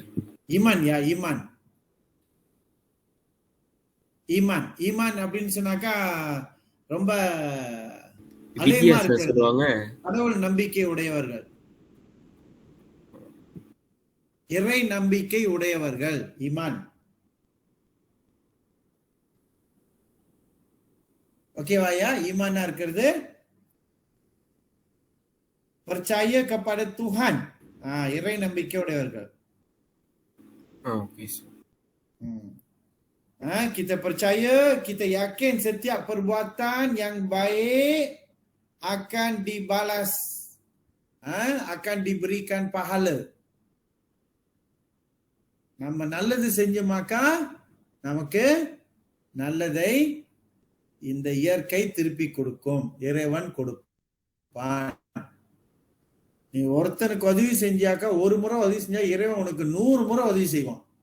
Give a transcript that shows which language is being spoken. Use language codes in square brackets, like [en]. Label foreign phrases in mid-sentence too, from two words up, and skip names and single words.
[ta] ஈமான் ஈமான் ஈமான் ஈமான் அப்படின்னு சொன்னாக்கா ரொம்ப அலைமா இருக்கு. சொல்லுவாங்க கடவுள் நம்பிக்கை உடையவர்கள், இறை நம்பிக்கை உடையவர்கள் ஈமான். ஓகேவாயா? ஈமானா இருக்கிறது [ms] percaya kepada Tuhan, [ta] இறை நம்பிக்கை உடையவர்கள். [en] okay sir. [ms] Kita percaya, kita yakin setiap perbuatan yang baik akan dibalas, akan diberikan pahala. [ta] நம்ம நல்லது செஞ்சோமாக்கா நமக்கு நல்லதை இந்த இயற்கை திருப்பி கொடுக்கும், இறைவன் கொடுப்பான். நீ ஒருத்தனுக்கு உதவி செஞ்சாக்கா, ஒரு முறை உதவி செஞ்சா இறைவன் உனக்கு 100 முறை உதவி செய்வான்.